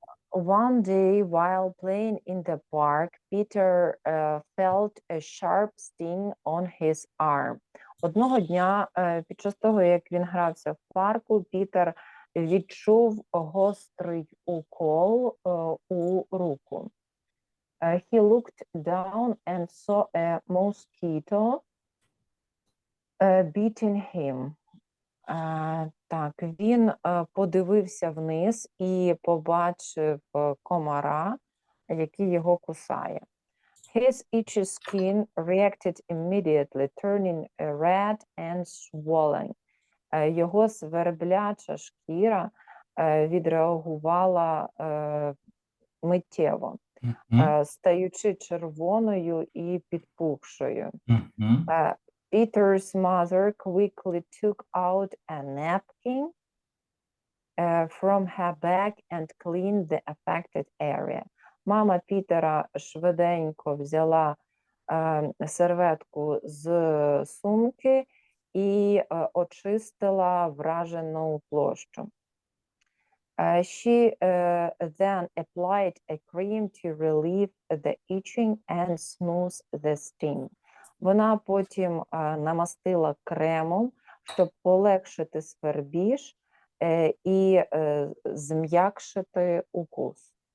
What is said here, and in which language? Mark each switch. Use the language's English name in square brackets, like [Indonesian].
[English] One day, while playing in the park, Peter felt a sharp sting on his arm. [Ukrainian] Одного дня, під час того, як він грався в парку, Пітер відчув гострий укол у руку. [English] He looked down and saw a mosquito beating him. [Ukrainian] Так, він подивився вниз і побачив комара, який його кусає. [English] His itchy skin reacted immediately, turning red and swollen. [Ukrainian] Його свербляча шкіра відреагувала миттєво, стаючи червоною і підпухшою. [English] Peter's mother quickly took out a napkin from her bag and cleaned the affected area. [Ukrainian] Мама Пітера швиденько взяла серветку з сумки і очистила вражену площу. [English] She then applied a cream to relieve the itching and smooth the sting. [Ukrainian] Вона потім намастила кремом, щоб полегшити свербіж і зм'якшити укус.